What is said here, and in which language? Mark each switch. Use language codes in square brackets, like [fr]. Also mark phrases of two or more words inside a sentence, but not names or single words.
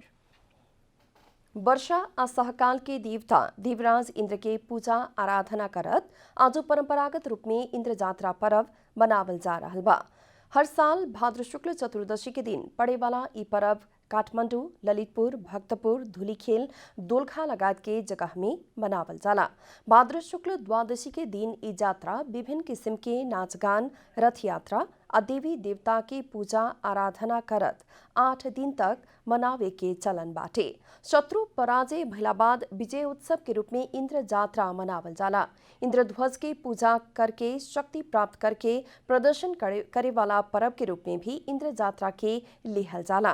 [bho] वर्षा आ सहकाल के देवता देवराज इंद्र के पूजा आराधना करत आज परंपरागत रूप में इंद्र जात्रा पर्व मनावल जा रहल बा। हर साल भाद्र शुक्ल चतुर्दशी के दिन पड़े वाला ई पर्व काठमांडू, ललितपुर, भक्तपुर, धुलीखेल, दोलखा लगायत के जगह में मनावल जाला। भाद्र शुक्ल द्वादशी के दिन ई यात्रा विभिन्न किस्म के नाच गान, रथ यात्रा आ देवी देवता की पूजा आराधना करत 8 दिन तक मनावे के चलन बाटे। शत्रु पराजय भइला बाद विजय उत्सव के रूप में इंद्र जात्रा मनावल जाला। इंद्र ध्वज के पूजा करके शक्ति प्राप्त करके प्रदर्शन करे वाला पर्व के रूप में भी इंद्र जात्रा के लिहल जाला।